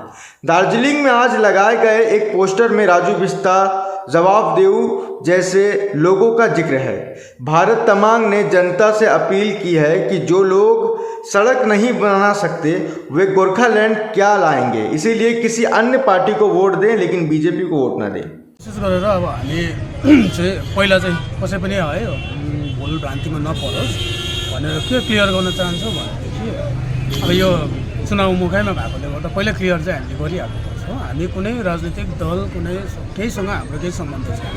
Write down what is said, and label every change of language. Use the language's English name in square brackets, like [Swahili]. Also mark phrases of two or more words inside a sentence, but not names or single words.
[Hindi] दार्जिलिंग में आज लगाए गए एक पोस्टर में राजू बिस्ता [Nepali] जवाब देऊ [Hindi] जैसे लोगों का जिक्र है। भारत तमांग ने जनता से अपील की है कि जो लोग सड़क नहीं बना सकते वे गोरखालैंड क्या लाएंगे, इसीलिए किसी अन्य पार्टी को वोट दें लेकिन बीजेपी को वोट ना दें। [Nepali] विशेष गरेर अब हामी चाहिँ पहिला चाहिँ कसै पनि है भुल भ्रान्तिमा नपरोस् भनेर के क्लियर गर्न चाहन्छौँ भनेदेखि अब यो चुनाव मुखैमा भएकोले गर्दा पहिला क्लियर चाहिँ हामीले गरिहाल्नुपर्छ। हामी कुनै राजनीतिक दल कुनै केहीसँग हाम्रो केही सम्बन्ध छैन।